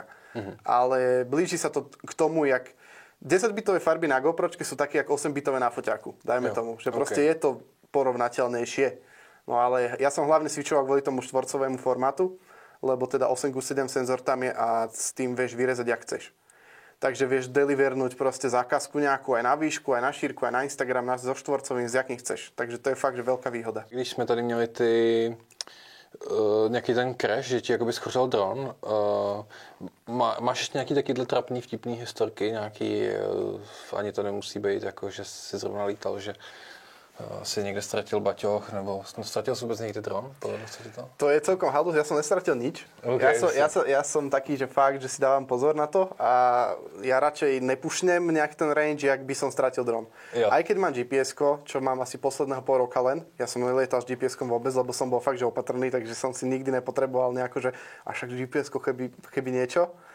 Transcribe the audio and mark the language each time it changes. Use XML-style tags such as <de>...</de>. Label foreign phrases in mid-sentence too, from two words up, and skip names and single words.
<sk>Ale blíži sa to k tomu, jak 10-bitové farby na GoPročke sú také, jak 8-bitové na foťaku. Dajme tomu. Že proste je to porovnateľnejšie. No ale ja som hlavne switchoval kvôli tomu štvorcovému formátu, lebo teda 8:7 senzor tam je a s tým vieš vyrezať, jak chceš. Takže vieš delivernúť proste zákazku nejakú aj na výšku, aj na šírku, aj na Instagram, so štvorcovým, s jakým chceš. Takže to je fakt, že veľká výhoda.</sk> <cs>Když jsme tady měli nějaký ten crash, že ti jakoby schořel dron, máš ještě nějaký takyhle trapný, vtipný historky, nějaký, ani to nemusí být, jako že jsi zrovna lítal, že</cs> <sk>si niekde stratil baťoch,</sk> <cs>nebo</cs> <sk>stratil si vôbec niekde dron? Povedal si to? To je celkom halus, ja som nestratil nič. Okay, ja som taký, že fakt, že si dávam pozor na to a ja radšej nepušnem nejak ten range, jak by som stratil dron. Jo. Aj keď mám GPS-ko, čo mám asi posledného pol roka len, ja som nelietal s GPS-kom vôbec, lebo som bol fakt, že opatrný, takže som si nikdy nepotreboval nejako, že až však GPS-ko keby niečo.</sk>